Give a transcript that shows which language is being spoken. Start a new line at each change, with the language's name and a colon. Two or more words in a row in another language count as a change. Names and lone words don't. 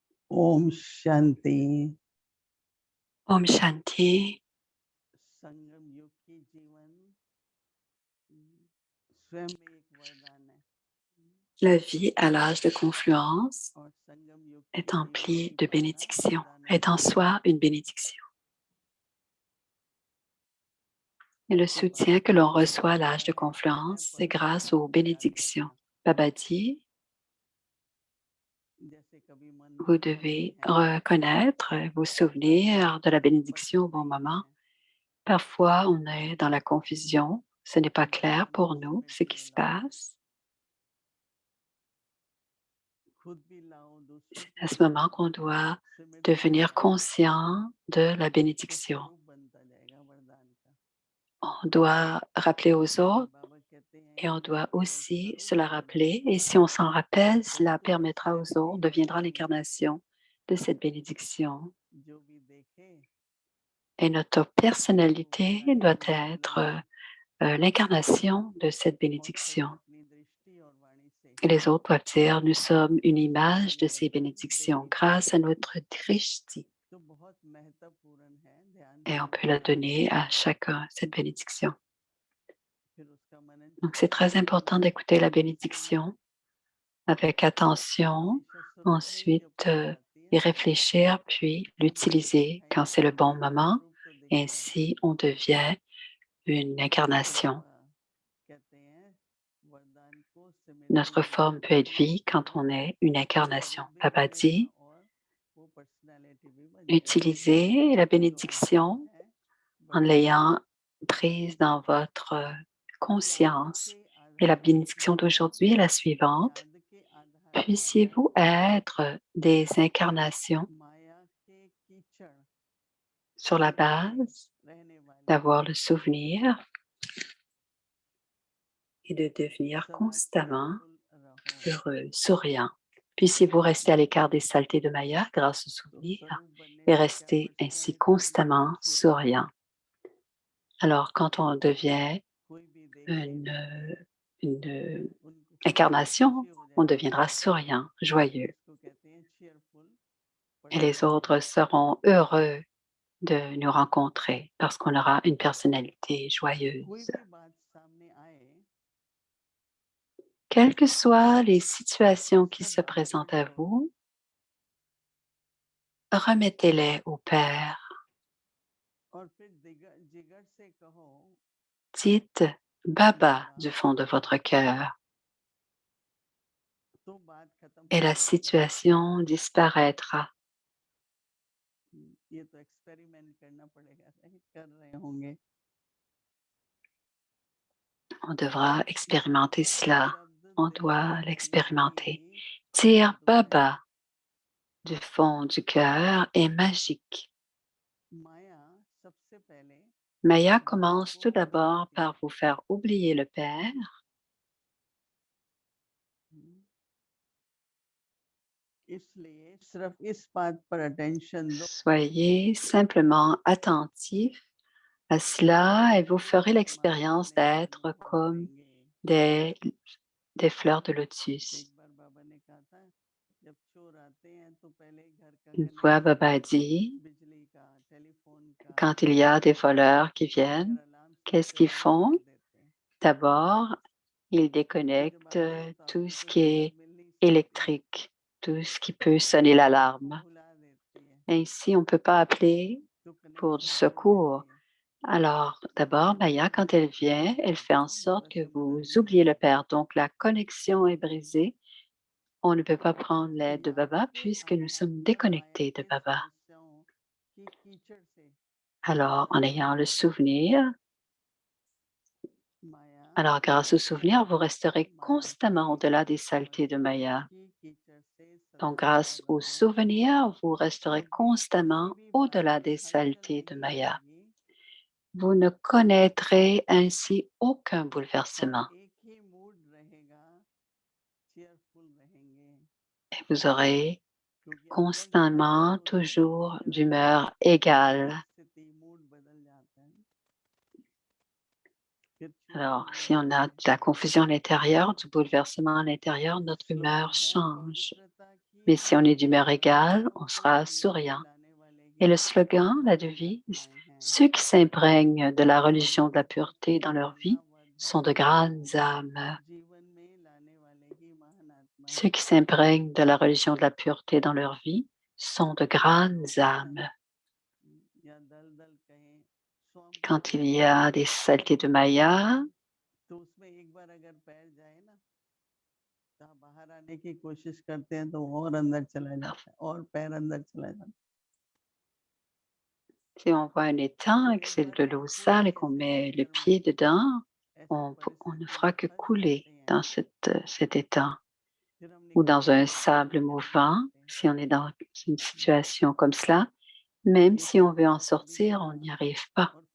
Hindi: ओम शांति। ओम शांति. संगम युग की जीवन स्वयं में एक वरदान है
French: La vie à l'âge de confluence
Hindi: और संगम युग की
French: est
Hindi: जीवन
French: emplie
Hindi: भी
French: de
Hindi: क्या है
French: bénédictions,
Hindi: वरदान है
French: est en soi une bénédiction. Et le
Hindi: तो
French: soutien
Hindi: बाबा
French: que
Hindi: जी
French: l'on
Hindi: ने
French: reçoit à l'âge de
Hindi: बताया है छह
French: confluence, c'est grâce aux
Hindi: पर्सनालिटी याद
French: bénédictions.
Hindi: रखना।
French: Baba dit,
Hindi: जैसे कभी मन
French: vous
Hindi: में होते
French: devez
Hindi: हैं
French: reconnaître vos souvenirs de la bénédiction au bon
Hindi: नहीं
French: moment.
Hindi: है,
French: Parfois, on est dans la confusion, ce n'est pas clair
Hindi: भगवान
French: pour
Hindi: उसी
French: nous
Hindi: में
French: ce qui se
Hindi: केवल आओ,
French: passe.
Hindi: खुद भी लाओ, दूसरों
French: C'est
Hindi: को
French: à
Hindi: भी
French: ce moment
Hindi: लाओ,
French: qu'on doit
Hindi: सिमट
French: devenir
Hindi: जाएगा,
French: conscient de la
Hindi: तो
French: bénédiction.
Hindi: स्वरूप बनता जाएगा वरदान का।
French: On doit rappeler aux
Hindi: इसलिए
French: autres
Hindi: बाबा कहते हैं
French: et on
Hindi: कि
French: doit
Hindi: केवल
French: aussi
Hindi: स्वरूप
French: se la
Hindi: वरदान
French: rappeler.
Hindi: का
French: Et si on s'en rappelle, cela
Hindi: जैसे
French: permettra aux
Hindi: स्वयं ही
French: autres, deviendra
Hindi: वरदान है,
French: l'incarnation de cette bénédiction.
Hindi: जो भी देखे
French: Et notre
Hindi: वो
French: personnalité
Hindi: वरदान
French: doit
Hindi: की मूर्ति
French: être
Hindi: बन जाए
French: l'incarnation de cette
Hindi: और सभी
French: bénédiction.
Hindi: अपनी दृष्टि और वाणी से
French: Et les autres doivent dire, nous sommes une image de
Hindi: ये
French: ces
Hindi: वरदान
French: bénédictions
Hindi: देंगे।
French: grâce à notre drishti.
Hindi: तो बहुत महत्वपूर्ण है ध्यान
French: Et on peut la
Hindi: पूर्वक
French: donner à chacun, cette bénédiction.
Hindi: फिर उसका मनन
French: Donc c'est
Hindi: चिंतन
French: très
Hindi: करना,
French: important d'écouter la
Hindi: इसलिए
French: bénédiction avec attention,
Hindi: हमेशा स्वरूप में ही जब
French: ensuite
Hindi: बात आती है
French: y
Hindi: ना,
French: réfléchir, puis
Hindi: तो बोलते
French: l'utiliser
Hindi: हैं
French: quand
Hindi: एक
French: c'est le bon
Hindi: वरदान
French: moment.
Hindi: स्वरूप तो दिखता है।
French: Ainsi, on devient une
Hindi: तो
French: incarnation.
Hindi: बाबा कहते हैं वरदान को
French: Notre
Hindi: सिमरते
French: forme peut être
Hindi: जाइए
French: vie quand on est une
Hindi: तो
French: incarnation.
Hindi: स्वरूप भी
French: Papa
Hindi: बनेगा
French: dit,
Hindi: और वो पर्सनालिटी भी बन जाएगी।
French: utilisez la
Hindi: तो आसान
French: bénédiction
Hindi: है
French: en
Hindi: वरदान
French: l'ayant
Hindi: को
French: prise dans
Hindi: स्वीकार करना।
French: votre
Hindi: तो आज
French: conscience.
Hindi: के
French: Et la
Hindi: आधार
French: bénédiction
Hindi: बाबा
French: d'aujourd'hui est la suivante.
Hindi: याद के आधार क्या है?
French: Puissiez-vous être des incarnations
Hindi: माया के कीचड़
French: sur la
Hindi: में
French: base
Hindi: रहने वाले
French: d'avoir le souvenir et de devenir
Hindi: सदा
French: constamment
Hindi: cheerful रहो।
French: heureux, souriant. Puissiez-vous rester à l'écart des saletés de Maya grâce au
Hindi: तो
French: souvenir
Hindi: स्वरूप बनने
French: et
Hindi: से क्या
French: rester ainsi
Hindi: पर्सनालिटी
French: constamment
Hindi: मैनिफेस्ट हुआ?
French: souriant. Alors, quand on devient
Hindi: कोई भी
French: une,
Hindi: देखेगा
French: une
Hindi: उनको खुद को
French: incarnation,
Hindi: खुशी हो
French: on
Hindi: जाएगी,
French: deviendra souriant, joyeux.
Hindi: इसको कहते हैं cheerful
French: Et les autres
Hindi: personality।
French: seront heureux de nous rencontrer parce qu'on aura une personnalité
Hindi: कोई
French: joyeuse.
Hindi: भी बात सामने आए
French: Quelles que soient les situations qui
Hindi: सब
French: se
Hindi: बातों को
French: présentent à
Hindi: छोड़ दो,
French: vous, remettez-les au Père.
Hindi: और फिर जिगर से कहो
French: Dites Baba
Hindi: बाबा,
French: du fond de votre cœur
Hindi: तो बात खत्म
French: et
Hindi: हो
French: la
Hindi: जाएगी।
French: situation disparaîtra.
Hindi: ये तो एक्सपेरिमेंट करना पड़ेगा, राइट? कर रहे होंगे
French: On devra
Hindi: कि
French: expérimenter
Hindi: बाबा
French: cela.
Hindi: शब्द
French: On
Hindi: दिल से
French: doit
Hindi: कहना
French: l'expérimenter.
Hindi: ही
French: Dire
Hindi: अद्भुत है।
French: Baba du fond du cœur est magique.
Hindi: माया सबसे पहले
French: Maya
Hindi: बाबा
French: commence
Hindi: को
French: tout
Hindi: भुलाती
French: d'abord
Hindi: है,
French: par vous faire oublier le Père.
Hindi: इसलिए सिर्फ इस बात पर अटेंशन दो
French: Soyez simplement attentif à cela et vous ferez
Hindi: हमारे
French: l'expérience
Hindi: अपने
French: d'être
Hindi: अनुभव
French: comme
Hindi: आएंगे।
French: des, des fleurs de lotus.
Hindi: एक बार बाबा ने कहा था जब चोर आते हैं तो पहले घर का
French: Une fois,
Hindi: कनेक्शन,
French: Baba dit,
Hindi: बिजली का, टेलीफोन का,
French: quand il y a des voleurs qui viennent,
English: fire alarm
French: qu'est-ce
Hindi: सबसे
French: qu'ils
Hindi: पहले
French: font?
Hindi: काट देते हैं।
French: D'abord, ils
Hindi: फिर जब
French: déconnectent
Hindi: आते हैं तो
French: tout
Hindi: आपको
French: ce
Hindi: कोई
French: qui
Hindi: मदद
French: est
Hindi: मिल नहीं सकती,
French: électrique, tout ce qui peut sonner
Hindi: वो आपको
French: l'alarme.
Hindi: भुला देती है,
French: Ainsi, on ne peut pas appeler
Hindi: तो
French: pour du
Hindi: कनेक्शन तोड़
French: secours.
Hindi: देती है।
French: Alors, d'abord, Maya, quand elle vient, elle fait en sorte
Hindi: बाबा
French: que vous
Hindi: समझाते
French: oubliez le
Hindi: हैं
French: Père. Donc, la connexion est brisée. On ne peut pas prendre
Hindi: कि
French: l'aide de
Hindi: आज
French: Baba
Hindi: के
French: puisque nous
Hindi: आधार
French: sommes
Hindi: पर माया
French: déconnectés de
Hindi: के
French: Baba.
Hindi: समस्याओं की कीचड़ से
French: Alors, en
Hindi: बाहर
French: ayant le
Hindi: आकर
French: souvenir,
Hindi: माया
French: alors grâce au souvenir, vous resterez
Hindi: माया की
French: constamment au-delà des saletés de
Hindi: समस्याओं
French: Maya.
Hindi: की कीचड़ से सदा
French: Donc,
Hindi: बाहर
French: grâce au
Hindi: रहो।
French: souvenir, vous resterez
Hindi: कभी किसी
French: constamment
Hindi: भी बात
French: au-delà
Hindi: में
French: des
Hindi: हलचल
French: saletés de
Hindi: नहीं
French: Maya.
Hindi: आएगी
French: Vous ne connaîtrez ainsi aucun
Hindi: और
French: bouleversement.
Hindi: एक ही मूड रहेगा, चेयरफुल रहेंगे,
French: Et vous aurez
Hindi: क्योंकि अक्सर जब हलचल
French: constamment
Hindi: होती है तो
French: toujours
Hindi: जरा सी
French: d'humeur égale.
Hindi: परिस्थिति मूड बदल जाता है, फिर
French: Alors,
Hindi: चेयरफुल
French: si
Hindi: नहीं
French: on a
Hindi: होते।
French: de la confusion à l'intérieur, du bouleversement à l'intérieur, notre
Hindi: स्वरूप
French: humeur
Hindi: है
French: change.
Hindi: पवित्रता
French: Mais si on est d'humeur égale, on sera souriant. Et le slogan, la devise, ceux qui s'imprègnent de la religion de la pureté dans leur vie sont de grandes âmes. Ceux qui s'imprègnent de la religion de la pureté dans leur vie sont de grandes âmes. Quand il y a des saletés de Maya,
Hindi: बाहर आने की कोशिश करते हैं तो और अंदर चला जाता है और पैर अंदर चला जाता है।
French: si on voit un étang et que c'est de l'eau sale et qu'on met le pied dedans, on ne fera que couler dans cet étang ou dans un sable mouvant. Si on est dans une situation comme cela, même si on veut en sortir, on n'y arrive pas.